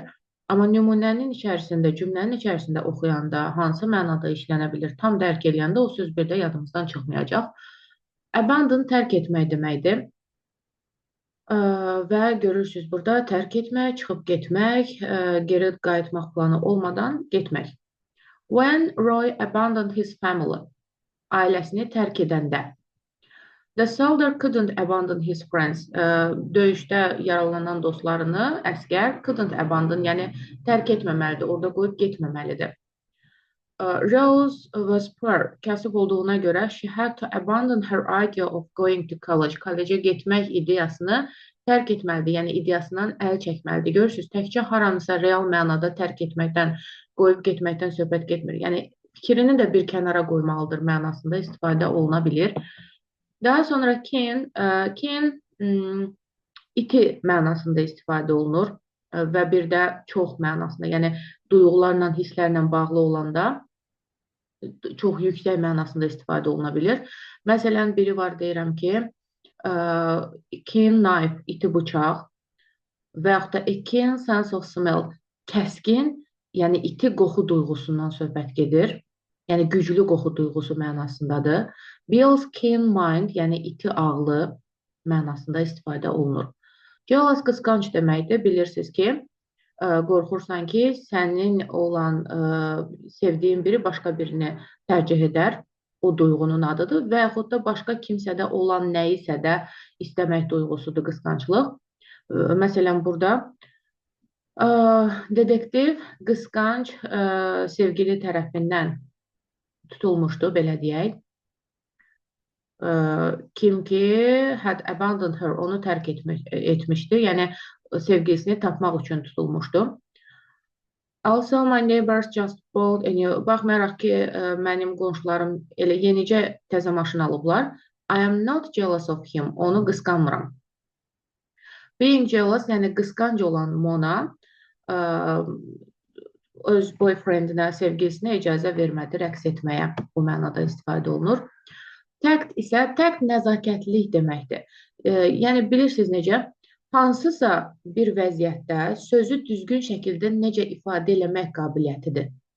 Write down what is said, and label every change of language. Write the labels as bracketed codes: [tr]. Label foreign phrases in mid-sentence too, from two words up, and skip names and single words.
[az] Amma nümunənin içərisində, cümlənin içərisində oxuyanda hansı mənada işlənə bilər, tam dərk eləyəndə o söz bir də yadımızdan çıxmayacaq. Abandon tərk etmək deməkdir. Və görürsünüz burada tərk etmək, çıxıb getmək, geri qayıtmaq planı olmadan getmək. [en] When Roy abandoned his family, [az] ailəsini tərk edəndə. [en] The soldier couldn't abandon his friends. [az] Döyüşdə yaralanan dostlarını əskər [en] couldn't abandon, [az] yəni tərk etməməlidir, orada qoyub getməməlidir. [en] Rose was poor, [az] kasıb olduğuna görə [en] she had to abandon her idea of going to college. [az] Kollecə getmək ideyasını tərk etməlidir, yəni ideyasından əl çəkməlidir. Görürsünüz, təkcə haranısa real mənada tərk etməkdən, qoyub getməkdən söhbət getmir. Yəni fikrini də bir kənara qoymalıdır mənasında istifadə oluna bilir. Daha sonra can iti mənasında istifadə olunur və bir də çox mənasında, yəni duyğularla, hisslərlə bağlı olanda çox yüksək mənasında istifadə oluna bilir. Məsələn, biri var, deyirəm ki, [en] keen knife, [az] iti bıçaq və yaxud da [en] a keen sense of smell, [az] kəskin, yəni iti qoxu duyğusundan söhbət gedir. Yəni güclü qoxu duyğusu mənasındadır. [en] Bill's keen mind, [az] yəni iti ağlı mənasında istifadə olunur. Jealous qısqanc deməkdir. Bilirsiniz ki, qorxursan ki, sənin olan sevdiyin biri başqa birini tərcih edər. O duyğunun adıdır və yaxud da başqa kimsədə olan nəyisə də istəmək duyğusudur qısqanclıq. Məsələn, burada dedektiv qısqanc sevgili tərəfindən tutulmuşdu, belə deyək. [en] Kim ki had abandoned her, [az] onu tərk etmişdi, yəni sevgilisini tapmaq üçün tutulmuşdu. [en] Also, my neighbors just bought a new... [az] Baxmayaraq ki, mənim qonşularım elə yenicə təzə maşın alıblar. [en] I am not jealous of him, [az] onu qısqanmıram. [en] Being jealous, [az] yəni qısqanc olan Mona öz boyfriendinə, sevgilisinə icazə vermədi rəqs etməyə. Bu mənada istifadə olunur. Tact isə, tact nəzakətlilik deməkdir. Yəni, bilirsiniz necə? Hansısa bir vəziyyətdə sözü düzgün şəkildə necə ifadə eləmək qabiliyyətidir.